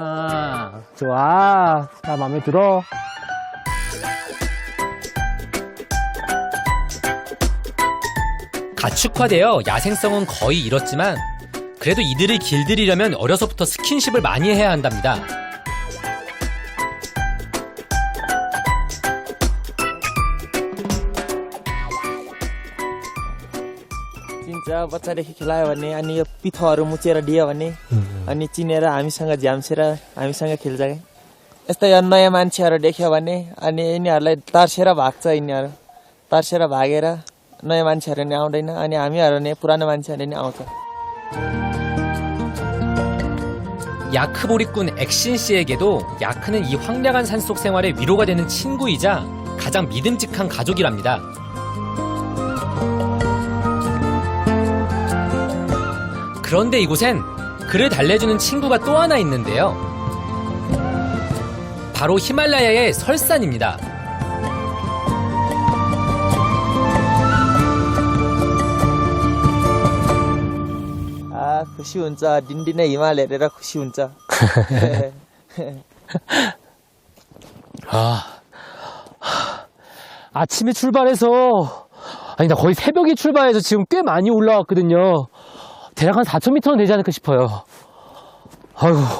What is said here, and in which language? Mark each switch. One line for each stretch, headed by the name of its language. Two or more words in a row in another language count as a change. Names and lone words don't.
Korean: 좋아. 나 마음에 들어. 가축화되어 야생성은 거의 잃었지만 그래도 이들을 길들이려면 어려서부터 스킨십을 많이 해야 한답니다.
Nepali: चिन्छ बच्चादेखि खेलायो भने अनि यो पिठोहरू मुचेर दियो भने अनि चिनेर हामीसँग झ्याम्सेर हामीसँग खेल्छ क्या यस्तो यो नयाँ मान्छेहरू देख्यो भने अनि यिनीहरूलाई तर्सेर भाग्छ यिनीहरू तर्सेर भागेर नयाँ मान्छेहरू नि आउँदैन अनि हामीहरू नै पुरानो मान्छेहरू नि आउँछ
Korean: 야크보리꾼 엑신 씨에게도 야크는 이 황량한 산속 생활의 위로가 되는 친구이자 가장 믿음직한 가족이랍니다. 그런데 이곳엔 그를 달래주는 친구가 또 하나 있는데요. 바로 히말라야의 설산입니다.
Nepali: खुसी हुन्छ दिनदिनै हिमाल हेरेर खुसी हुन्छ
Korean: 아침에 출발해서, 아니, 나 거의 새벽에 출발해서 지금 꽤 많이 올라왔거든요. 대략 한 4,000m는 되지 않을까 싶어요. 아이고.